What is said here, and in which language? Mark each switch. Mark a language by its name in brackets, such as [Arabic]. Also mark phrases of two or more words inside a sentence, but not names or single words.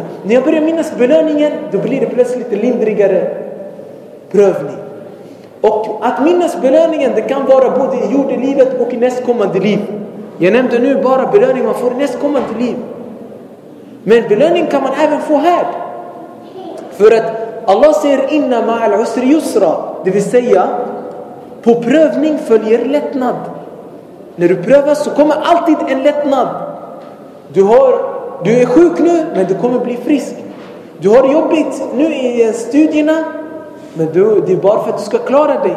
[Swedish] När jag börjar minnas belöningen, då blir det plötsligt en lindrigare prövning. Och att minnas belöningen, det kan vara både i jordelivet och i nästkommande liv. Jag nämnde nu bara belöning man får i nästkommande liv. Men belöning kan man även få här. För att Allah säger [Arabic] إن مع العسر يسرا. [Swedish] Det vill säga, på prövning följer lättnad. När du prövas så kommer alltid en lättnad. Du är sjuk nu, men du kommer bli frisk. Du har det jobbigt nu i studierna, Men det är bara för att du ska klara dig.